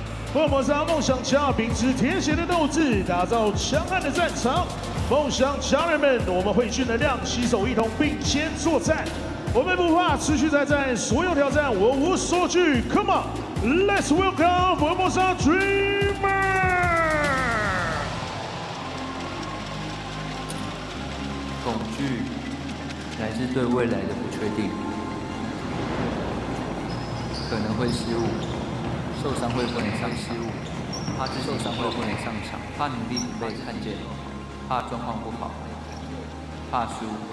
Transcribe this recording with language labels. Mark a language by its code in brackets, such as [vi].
[zh] 福尔摩沙梦想家秉持铁血的斗志，打造强悍的战场。梦想家人们，我们汇聚能量，携手一同并肩作战。我们不怕，持续再战，所有挑战我无所惧。 [en] Come on, let's welcome 福尔摩沙 Dreamer。 [zh] 恐惧来自对未来的不确定，可能会失误。受伤会不能上失误，怕自己受伤会不能上场，怕努力不被看见，怕状况不好，怕输。